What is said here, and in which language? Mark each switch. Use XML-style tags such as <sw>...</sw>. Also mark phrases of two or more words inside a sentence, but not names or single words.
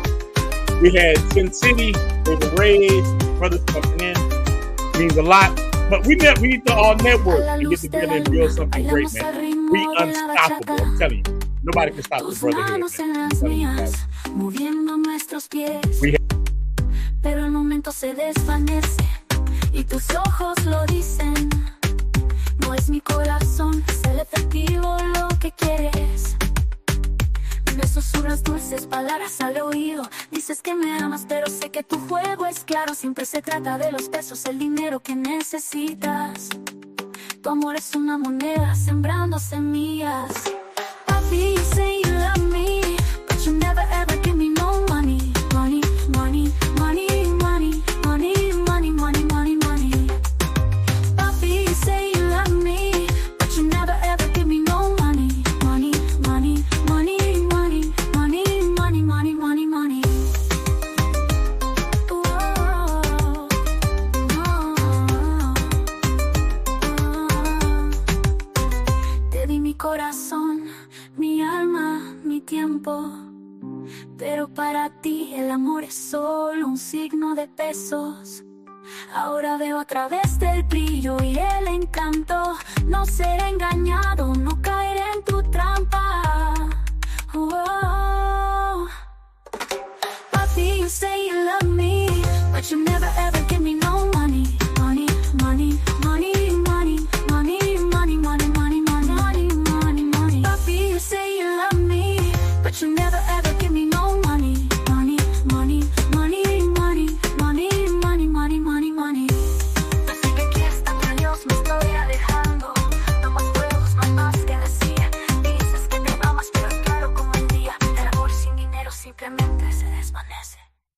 <en>We had Sin City, David Reyes, brothers coming in. Means a lot. But we need to all network and get together and build something great, man. We unstoppable. I'm telling you. Nobody can stop the brotherhood, man.</en> <es>Pero al momento se desvanece y tus ojos lo dicen. No es mi corazón, es el efectivo lo que quieres. Me susurras dulces palabras al oído. Dices que me amas, pero sé que tu juego es claro. Siempre se trata de los pesos, el dinero que necesitas. Tu amor es una moneda sembrando semillas. Papi,</es> <en>you say you love me, but you never ever give me no money. Money, money, money, money, money, money, money, money, money. Papi, you say you love me, but you never ever give me no money. Money, money, money, money, money, money, money, money, money.</en> <es>Te di mi corazón, mi alma, mi tiempo. Pero para ti el amor es solo un signo de pesos. Ahora veo a través del brillo y el encanto. No seré engañado, no caeré en tu trampa. Papi,</es> <en>you say you love me, but you never ever give me no money. Money, money, money, money, money, money, money, money, money, money, money. Papi, you say you love me, but you never ever give me no money. Money, money, money, money, money, money, money, money, money.</en> <es>Así que aquí hasta que Dios me estoy alejando. No más juegos, no hay más que decir. Dices que te amas, pero es claro como el día. El amor sin dinero simplemente se desvanece.</es>